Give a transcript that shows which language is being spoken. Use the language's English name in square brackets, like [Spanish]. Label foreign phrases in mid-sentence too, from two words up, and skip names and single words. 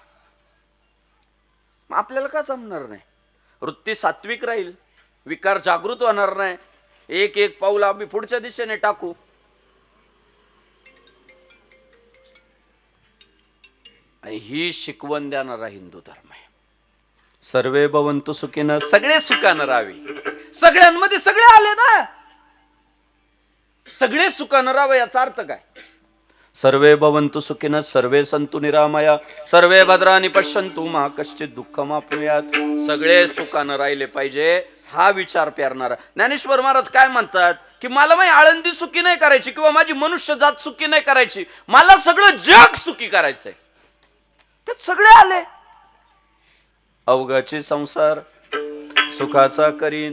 [Marathi] आपल्याला का जमणार नाही? वृत्ती सात्विक राहील, विकार जागृत होणार नाही. एक एक पाऊल आम्ही पुढच्या दिशेने टाकू. आणि ही शिकवण देणारा हिंदू धर्म आहे. [Sanskrit] सर्वे भवन्तु सुखिनः, [Marathi] सगळे सुखानं राहावे. सगळ्यांमध्ये सगळे आले ना, सगळे सुखानं राहावे. याचा अर्थ काय? [Sanskrit] सर्वे भवन्तु सुखिनः सर्वे सन्तु निरामया सर्वे भद्राणि पश्यन्तु मा कश्चित् दुःखमाप्नुयात्. [Marathi] सगळे सुखानं राहिले पाहिजे, हा विचार पेरणारा. ज्ञानेश्वर महाराज काय म्हणतात की मला माझी आळंदी सुखी नाही करायची किंवा माझी मनुष्य जात सुखी नाही करायची, मला सगळं जग सुखी करायचंय. त्यात सगळे आले. अवघाची संसार सुखाचा करीन.